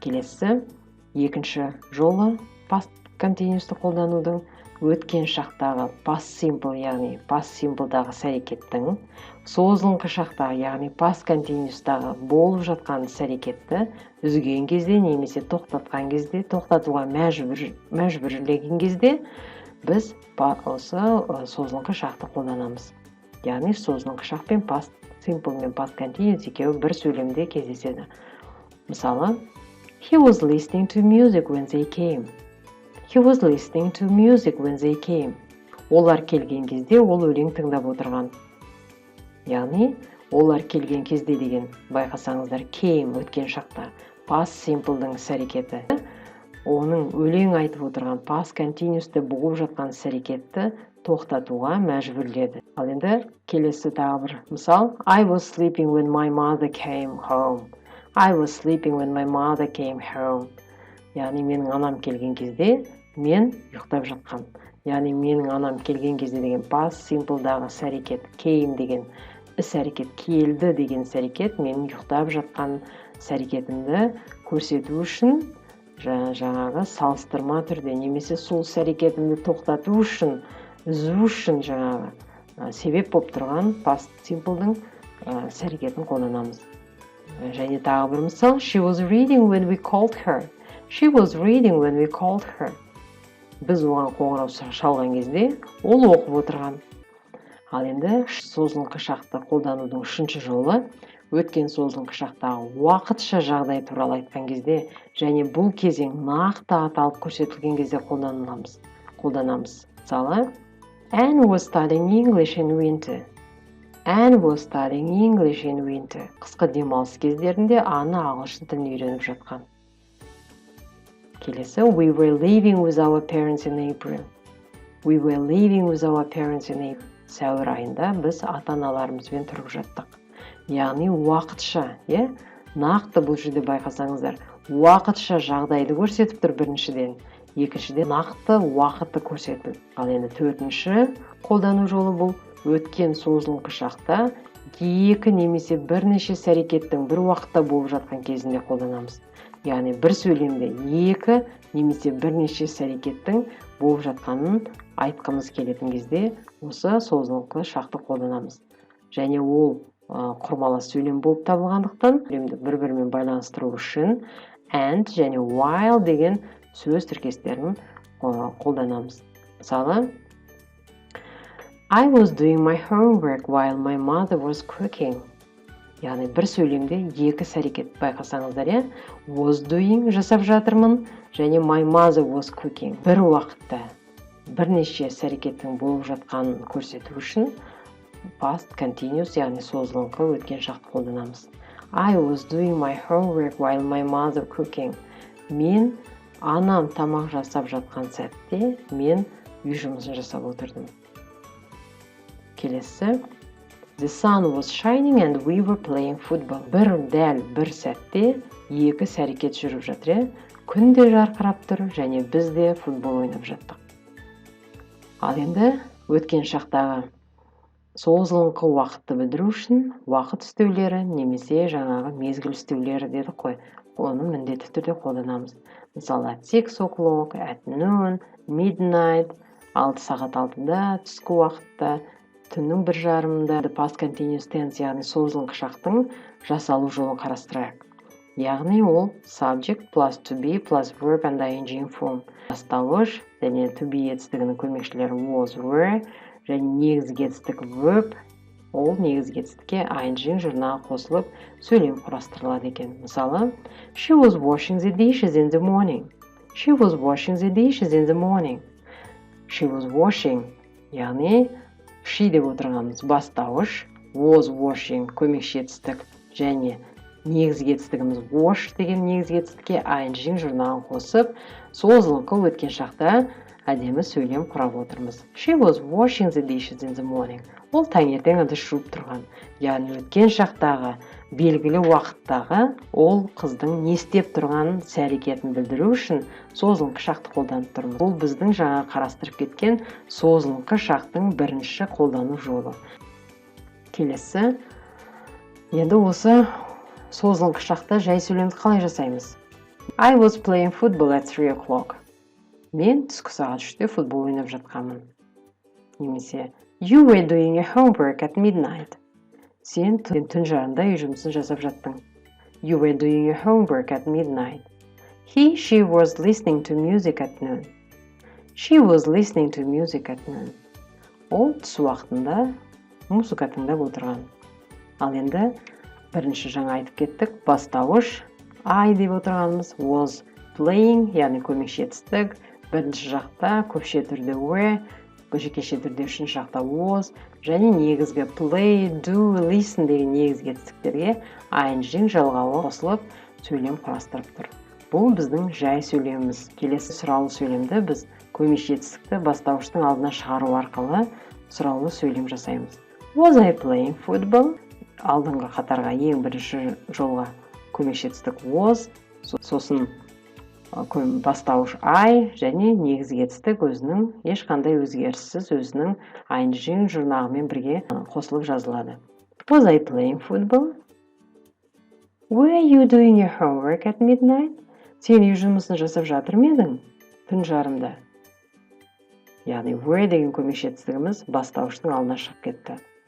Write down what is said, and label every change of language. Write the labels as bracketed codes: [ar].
[kk] Келесі, екінші жолы past continuous-ті қолданудың өткен шақтағы past simple, яғни past simple'дағы іс-әрекеттің созылыңқы шақтағы, яғни past continuous-дағы болып жатқан іс-әрекетті үзген кезде немесе тоқтатқан кезде, тоқтатуға мәжбүрлеген кезде біз осы созылыңқы шақты қолданамыз. Яғни созылыңқы шақ пен past simple мен past continuous екеуі бір сөйлемде кездеседі. Мысалы, [en] He was listening to music when they came. He was listening to music when they came. [kk] Олар келген кезде ол өлең тыңдап отырған. Яғни, олар келген кезде деген байқасаңыздар came өткен шақта past simple-дің іс-әрекеті. Оның өлең айтып отырған past continuous-ті болып жатқан іс-әрекетті тоқтатуға мәжбүрледі. Ал енді келесі тағы бір мысал. [en] I was sleeping when my mother came home. I was sleeping when my mother came home. [kk] Яғни менің анам келген кезде мен ұйықтап жатқан. Яғни менің анам келген кезде деген past simple-дағы іс-әрекет came деген іс-әрекет, келді деген іс-әрекет менің ұйықтап жатқан іс-әрекетімді көрсету үшін жаңағы салыстырма түрде немесе сол іс-әрекетімді тоқтату үшін, үзу үшін жаңағы себеп болып тұрған past simple-дің іс-әрекетін қолданамыз. Және тағы бір мысал, [en] She was reading when we called her. She was reading when we called her. [kk] Біз оған қоңырау шалған кезде ол оқып отырған. Ал енді созылыңқы шақты қолданудың үшінші жолы өткен созылыңқы шақтағы уақытша жағдай туралы айтқан кезде және бұл кезең нақты аталып көрсетілген кезде қолданамыз. Мысалы, [en] Anne was studying English in winter. Anne was studying English in winter. [kk] Қысқы демалыс кездерінде Анна ағылшын тілін үйреніп жатқан. Келесі, [en] We were living with our parents in April. We were living with our parents in April. [kk] Сәуір айында біз ата-аналарымызбен тұрып жаттық. Яғни уақытша, нақты бұл жерде байқасаңыздар, уақытша жағдайды көрсетіп тұр біріншіден. екіншіден нақты уақытты көрсету. Ал енді төртінші қолдану жолы бұл өткен созылыңқы шақта екі немесе бірнеше іс-әрекеттің бір уақытта болып жатқан кезінде қолданамыз. Яғни бір сөйлемде екі немесе бірнеше іс-әрекеттің болып жатқанын айтқымыз келетін кезде осы созылыңқы шақты қолданамыз. Және ол құрмалас сөйлем болып табылғандықтан сөйлемді бір-бірімен байланыстыру үшін and және while деген сөз тіркестерін қолданамыз. Мысалы, [en] I was doing my homework while my mother was cooking. [kk] Яғни бір сөйлемде екі іс-әрекет байқасаңыздар, was doing жасап жатырмын және [en] my mother was cooking. [kk] Бір уақытта бірнеше іс-әрекеттің болып жатқанын көрсету үшін past continuous, яғни созылыңқы өткен шақты қолданамыз. [en] I was doing my homework while my mother cooking. [kk] Мен анам тамақ жасап жатқан сәтте мен үй жұмысын жасап отырдым. Келесі. [en] The sun was shining and we were playing football. [kk] Бір сәтте екі іс-әрекет жүріп жатыр. Күн де жарқырап тұр және біз де футбол ойнап жаттық. Ал енді өткен шақтағы созылыңқы уақытты білдіру үшін уақыт үстеулері немесе жаңағы мезгіл үстеулері дедік қой. Оны міндетті түрде қолданамыз. Мысалы, [en] at 6 o'clock, at noon, midnight, [kk] 6 сағат 6-да, түскі уақытта, түннің 1:30-да, past continuous tense, яғни созылыңқы шақтың жасалу жолын қарастырайық. Яғни ол [en] subject plus to be plus verb and ing form. [kk] Бастауыш және to be етістігінің көмекшілері was, were, және негізгі етістік verb, ол негізгі етістікке ing жұрнағы қосылып сөйлем құрастырылады екен. Мысалы, [en] she was washing the dishes in the morning. She was washing the dishes in the morning. She was washing, [kk] яғни she деп отырғанымыз бастауыш, was washing көмекші етістік және негізгі етістігіміз wash деген негізгі етістікке ing жұрнағын қосып созылыңқы өткен шақта әдемі сөйлем құрап отырмыз. [en] She was washing the dishes in the morning. [kk] Ол таңертең ыдыс жуып тұрған. Яғни өткен шақтағы белгілі уақыттағы ол қыздың не істеп тұрғанын іс-әрекетін білдіру үшін созылыңқы шақты қолданып тұрмыз. Бұл біздің жаңа қарастырып кеткен созылыңқы шақтың бірінші қолдану жолы. Келесі. Енді осы созылыңқы шақта жай сөйлемді қалай жасаймыз? [en] I was playing football at 3 o'clock. [kk] Мен түскі сағат 3-те футбол ойнап жатқанмын. Немесе [en] You were doing your homework at midnight. [kk] Сен түн жарымда үй жұмысын жасап жаттың. [en] You were doing your homework at midnight. She was listening to music at noon. She was listening to music at noon. [kk] Ол түс уақытында музыка тыңдап отырған. Ал енді бірінші жаңа айтып кеттік, бастауыш I деп отырғанымыз was playing, яғни көмекші етістік. Бірінші жақта көпше түрде were, жекеше түрде үшінші жақта was, және негізгі play, do, listen деген негізгі етістіктерге ing жалғауы қосылып сөйлем құрастырып тұр. Бұл біздің жай сөйлеміміз. Келесі сұраулы сөйлемді біз көмекші етістікті бастауыштың алдына шығару арқылы сұраулы сөйлем жасаймыз. [en] Was I playing football? [kk] Алдыңғы қатарға ең бірінші жолға көмекші етістік was, сосын бастауыш I және негізгі етістік өзінің ешқандай өзгеріссіз өзінің ing жұрнағымен бірге қосылып жазылады. [en] Was I playing football? Were you doing your homework at midnight? [kk] Сен үй жұмысын жасап жатыр ма едің? Түн жарымда. Яғни were деген көмекші етістігіміз бастауыштың алдына шығып кетті.